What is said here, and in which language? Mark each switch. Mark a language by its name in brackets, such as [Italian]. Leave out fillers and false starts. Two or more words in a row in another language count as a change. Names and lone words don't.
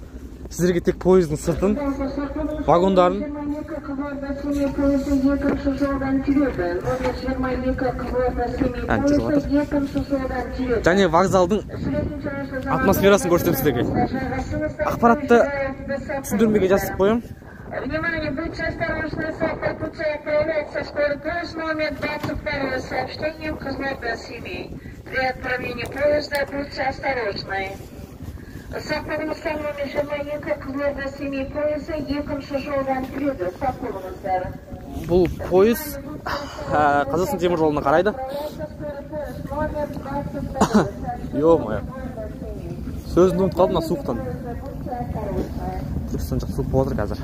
[Kazakh] Сіздерге тек пойыздың сыртын, вагондарын. Және вокзалдың атмосферасын көрсетем сіздерге. Ақпаратты түсіндірмеге жазып қоям. [Russian] Внимание, будьте осторожны, по пути отправляется скорый поезд номер 22 с сообщением Кызылорда-Семей. При отправлении поезда будьте осторожны. [Kazakh] Сақ болыңыздар, номер 22 Кызылорда-Семей поезы 2-ші жолдан келеді. Сақ болыңыздар. Бұл пойыз Қазақстан темір жолына қарайды. Ё-моё. Сөзін ұмытып қалдым, суықтан. Түркістан жақ суық болып отыр қазір.